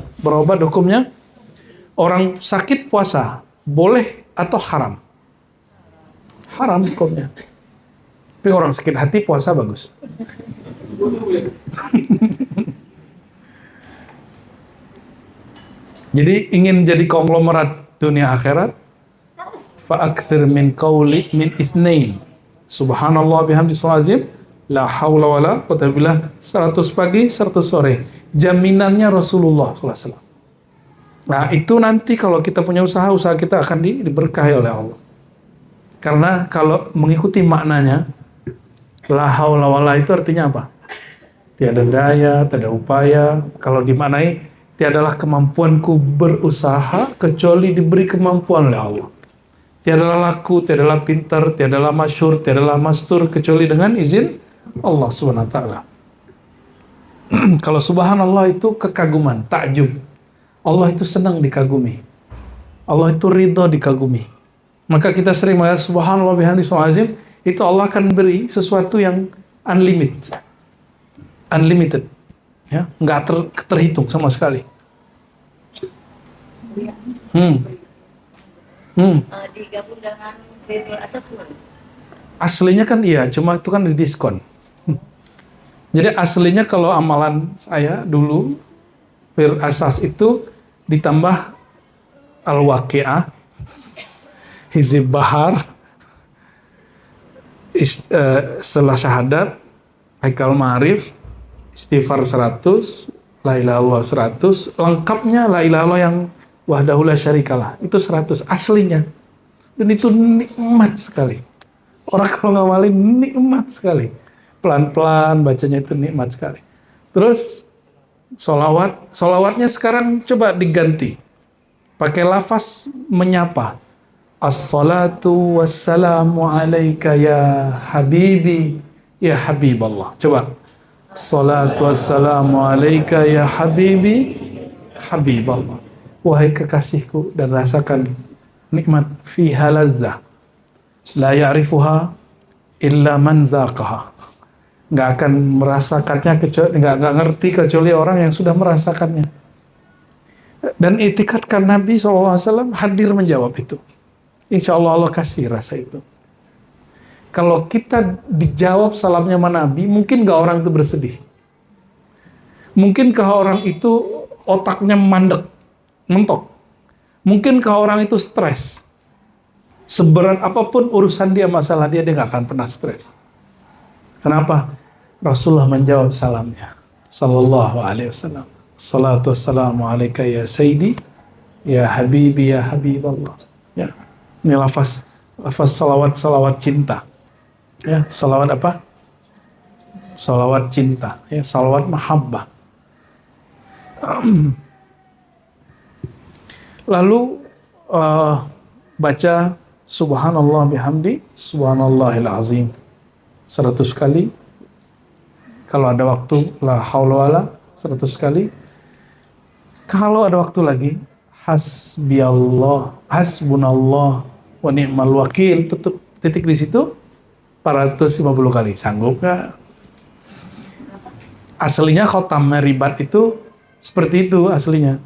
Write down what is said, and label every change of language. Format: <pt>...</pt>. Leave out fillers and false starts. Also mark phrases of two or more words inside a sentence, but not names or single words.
<id>Berobat hukumnya, orang sakit puasa boleh atau haram? Haram hukumnya. Tapi orang sakit hati puasa bagus. Jadi ingin jadi konglomerat dunia akhirat,</id> <ar>فأكثر من قول من اثنين. سبحان الله بحمده عظيم، لا حول ولا قوة بالله,</ar> <id>100 pagi, 100 sore. Jaminannya Rasulullah SAW. Nah, itu nanti kalau kita punya usaha kita akan diberkahi oleh Allah. Karena kalau mengikuti maknanya,</id> <ar>لا حول ولا</ar> <id>itu artinya apa? Tiada daya, tiada upaya. Kalau dimaknai, tiadalah kemampuanku berusaha kecuali diberi kemampuan oleh Allah. Tiadalah laku, tiadalah pintar, tiadalah masyhur, tiadalah mastur kecuali dengan izin Allah</id> <ar>سبحانه وتعالى.</ar> <id>Kalau subhanallah itu kekaguman, takjub. Allah itu senang dikagumi. Allah itu ridho dikagumi. Maka kita sering mengatakan</id> <ar>سبحان الله بحمده عظيم,</ar> <id>itu Allah akan beri sesuatu yang unlimited, ya, nggak terhitung sama sekali. Digabung dengan Firul Asas gimana? Aslinya kan iya, cuma itu kan didiskon. Jadi aslinya kalau amalan saya dulu Firul Asas itu ditambah Al-Waqi'ah, Hizib Bahar, setelah syahadat, Haikal Ma'arif, Istighfar 100,</id> <ar>لا إله إلا الله</ar> <id>100, lengkapnya</id> <ar>لا إله إلا الله yang وحده لا شريك له,</ar> <id>itu 100 aslinya. Dan itu nikmat sekali. Orang kalau ngamalin nikmat sekali. Pelan-pelan bacanya itu nikmat sekali. Terus solawatnya sekarang coba diganti. Pakai lafaz menyapa.</id> <ar>الصلاة والسلام عليك يا حبيبي، يا حبيب الله.</ar> <id>Coba.</id> <ar>صلاة والسلام عليك يا حبيبي، حبيب الله.</ar> <id>Wahai kekasihku, dan rasakan nikmat</id> <ar>فيها لذة. لا يعرفها إلا من ذاقها.</ar> <id>Nggak akan merasakannya kecuali, nggak ngerti kecuali orang yang sudah merasakannya. Dan itikadkan Nabi SAW hadir menjawab itu.</id> <ar>إن شاء الله</ar> <id>Allah kasih rasa itu. Kalau kita dijawab salamnya sama Nabi, mungkin nggak orang itu bersedih. Mungkinkah orang itu otaknya mandek, mentok. Mungkinkah orang itu stres. Seberat apapun urusan dia, masalah dia nggak akan pernah stres. Kenapa? Rasulullah menjawab salamnya.</id> <ar>صلى الله عليه وسلم. صلاة والسلام عليك يا سيدي، يا حبيبي، يا حبيب الله.</ar> <id>Ya. Ini lafaz salawat cinta. Ya, salawat apa? Salawat cinta, ya, salawat mahabbah. Lalu baca</id> <ar>سبحان الله بحمد، سبحان الله العظيم</ar> <id>100 kali. Kalau ada waktu</id> <ar>لا حول ولا</ar> <id>100 kali. Kalau ada waktu lagi</id> <ar>حسبي الله، حسبنا الله ونعم الوكيل,</ar> <id>tutup titik di situ 450 kali. Sanggup nggak? Aslinya khotam ribat itu seperti itu aslinya.</id>